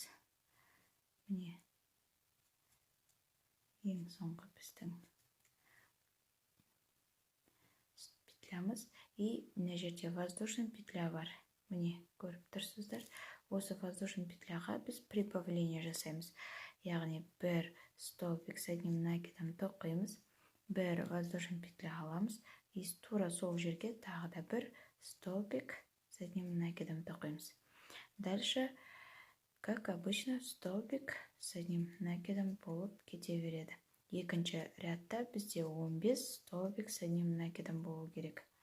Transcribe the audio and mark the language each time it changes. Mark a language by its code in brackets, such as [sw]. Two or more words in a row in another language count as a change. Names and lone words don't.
[kk] Міне, ең соңғы біздің петлямыз. И мына жерде [ru] воздушный петля [kk] бар. Міне, көріп тұрсыздар. Осы [ru] воздушный петляға [kk] біз прибавление жасаймыз. Яғни бір [ru] столбик с одним накидом [kk] тоқимыз, бір [ru] воздушный петля [kk] аламыз, и тура сол жерге тағы да бір [ru] столбик с одним накидом [kk] тоқимыз. [ru] Дальше, как обычно, столбик с одним накидом [kk] болып кете береді. Екінші рядта бізде 15 [ru] столбик с одним накидом [kk] болу керек.